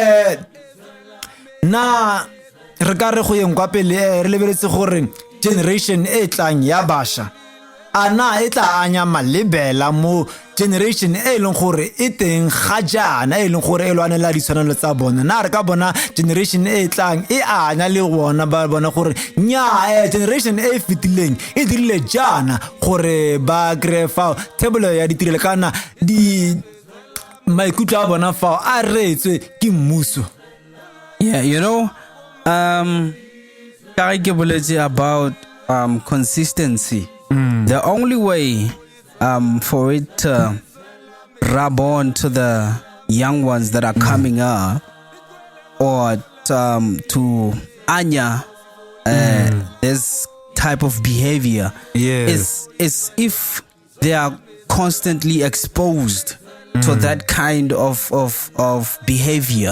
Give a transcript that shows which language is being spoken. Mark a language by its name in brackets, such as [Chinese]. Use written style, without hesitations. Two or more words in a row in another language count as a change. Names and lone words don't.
[Tswana] na re ka re go yeng kwa pele re lebeletse gore generation e tlang ya basha ana e tla anya malebela mo generation e leng gore e teng ga jana e leng gore e lwanela ditshwanelo tsa bona. Na re ka bona generation e tlang e anya le bona ba bona gore nya generation e fitileng e dirile jana gore ba grefa table ya ditirelo kana di maikutlo a bona fa a retswe ke mmuso. [English] Yeah, you know, about consistency. The only way for it to rub on to the young ones that are coming up, or to anya this type of behavior, is if they are constantly exposed to that kind of behavior.